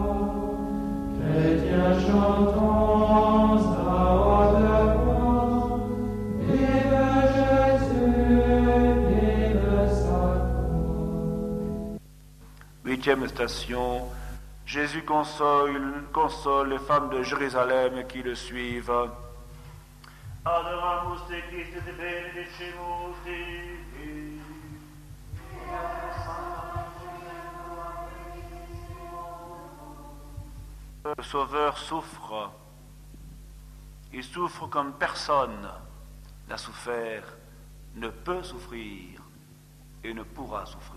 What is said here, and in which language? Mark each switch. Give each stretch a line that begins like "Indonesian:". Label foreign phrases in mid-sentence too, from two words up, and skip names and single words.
French: Chrétiens chantons à haute voix, vive Jésus, vive sacro. Huitième station, Jésus console les femmes de Jérusalem qui le suivent.
Latin: Adoramus te Christe te benedicimus Dei.
French: Le Sauveur souffre. Il souffre comme personne n'a souffert, ne peut souffrir et ne pourra souffrir.